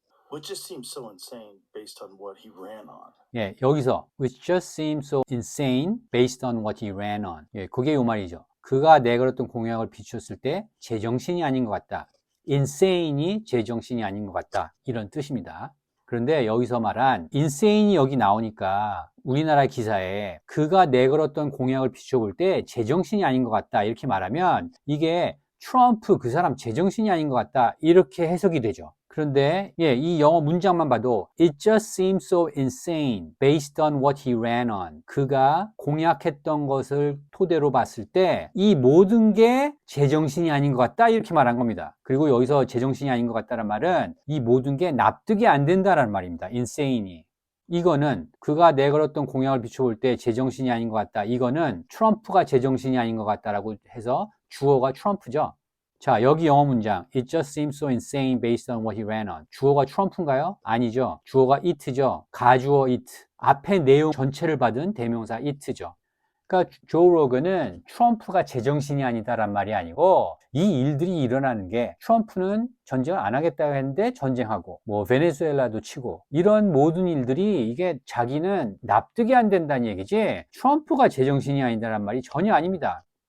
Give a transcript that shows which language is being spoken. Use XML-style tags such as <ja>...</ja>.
<en>Which just seems so insane based on what he ran on.</en> <ko>여기서</ko> <en>which just seems so insane based on what he ran on.</en> <ko>그게 이 말이죠. 그가 내걸었던 공약을 비추었을 때 제정신이 아닌 것 같다. insane이 제정신이 아닌 것 같다. 이런 뜻입니다. 그런데 여기서 말한 insane이 여기 나오니까 우리나라 기사에 그가 내걸었던 공약을 비춰볼 때 제정신이 아닌 것 같다 이렇게 말하면 이게 트럼프 그 사람 제정신이 아닌 것 같다 이렇게 해석이 되죠. 그런데 이 영어 문장만 봐도</ko> <en>It just seems so insane based on what he ran on.</en> <ko>그가 공약했던 것을 토대로 봤을 때 이 모든 게 제정신이 아닌 것 같다 이렇게 말한 겁니다. 그리고 여기서 제정신이 아닌 것 같다는 말은 이 모든 게 납득이 안 된다는 말입니다. insane이. 이거는 그가 내걸었던 공약을 비춰볼 때 제정신이 아닌 것 같다. 이거는 트럼프가 제정신이 아닌 것 같다라고 해서 주어가 트럼프죠. 자, 여기 영어 문장</ko> <en>It just seems so insane based on what he ran on.</en> <ko>주어가 트럼프인가요? 아니죠. 주어가 it죠. 가주어 it. 앞에 내용 전체를 받은 대명사 it죠. 그러니까 조 로건은 트럼프가 제정신이 아니다란 말이 아니고 이 일들이 일어나는 게 트럼프는 전쟁을 안 하겠다고 했는데 전쟁하고 뭐 베네수엘라도 치고 이런 모든 일들이 이게 자기는 납득이 안 된다는 얘기지 트럼프가 제정신이 아니다란 말이 전혀 아닙니다.</ko>